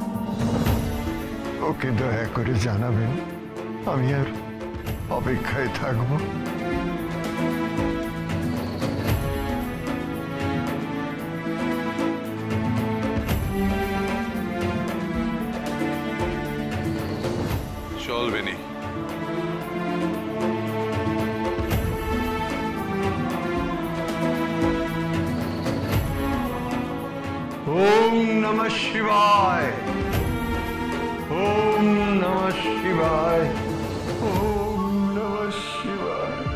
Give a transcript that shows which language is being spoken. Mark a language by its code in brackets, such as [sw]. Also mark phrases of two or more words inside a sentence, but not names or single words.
[bn] ওকে দয়া করে জানাবেন, আমি আর অপেক্ষায় থাকবো। চল বেনি। [sa] ওম নমঃ শিবায়, ওম নমঃ শিবায়, ওম নমঃ শিবায়।